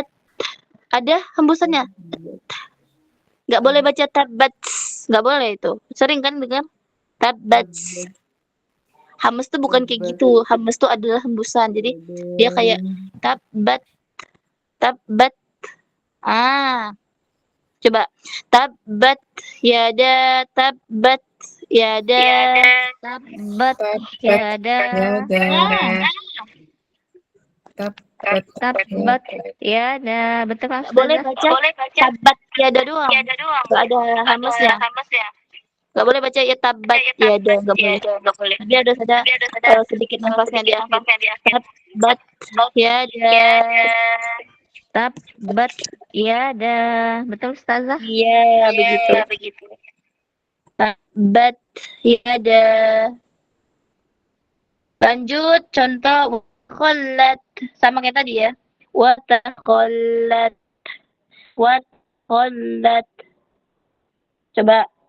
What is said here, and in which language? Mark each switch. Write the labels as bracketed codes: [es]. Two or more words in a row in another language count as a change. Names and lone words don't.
[id] Ada hembusannya. Nggak boleh baca tabat. Nggak boleh itu. Sering kan dengar tabat. Hamas tuh bukan kayak gitu. Hamas tuh adalah hembusan. Jadi dia kayak tabat. [ar] Coba تبت يدا تبت يدا تبت. يدا. تبت. Yada. [id] Betul kan? Nggak boleh baca [ar] تبت يدا [id] doang. Nggak ada hamasnya. Nggak boleh baca ya [ar] تبت يدا. [id] Nggak boleh. Dia ada sedikit nafasnya di akhir. [ar] تبت يدا. تبت. يدا. [id] Betul Ustazah? Iya, begitu. [ar] تبت يدا. [id] Lanjut contoh khollat sama kayak tadi ya. [ar] وتخلت. Coba